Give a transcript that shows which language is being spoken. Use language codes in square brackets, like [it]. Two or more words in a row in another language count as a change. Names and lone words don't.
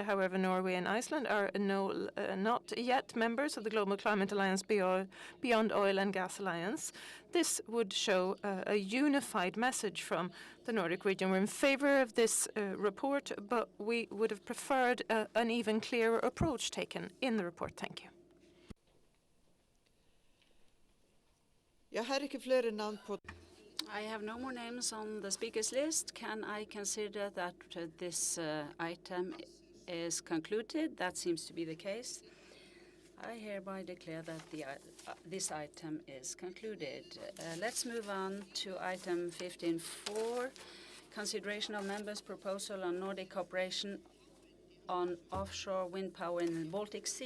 [en] However, Norway and Iceland are not yet members of the Global Climate Alliance Beyond Oil and Gas Alliance. This would show a unified message from the Nordic region. We're in favor of this report, but we would have preferred an even clearer approach taken in the report. Thank you. [no] Jeg har ikke flere navn på. [en] I have no more names on the speakers list. Can I consider that this item is concluded? That seems to be the case. I hereby declare that this item is concluded. Let's move on to item 15.4, consideration of members' proposal on Nordic cooperation on offshore wind power in the Baltic Sea.